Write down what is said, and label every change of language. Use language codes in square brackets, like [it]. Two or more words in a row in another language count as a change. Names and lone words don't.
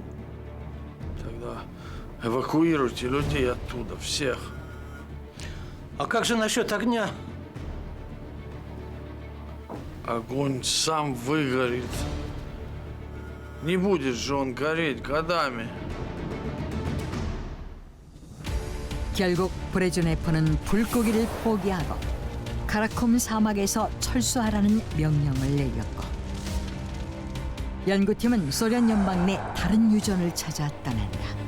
[ru] Тогда эвакуируйте людей оттуда, всех. А как же насчет огня? Огонь сам выгорит. Не будет же он гореть годами. [ko] 결국 브레즈네프는 불고기를 포기하고 카라콤 사막에서 철수하라는 명령을 내렸고 연구팀은 소련 연방 내 다른 유전을 찾아 떠난다.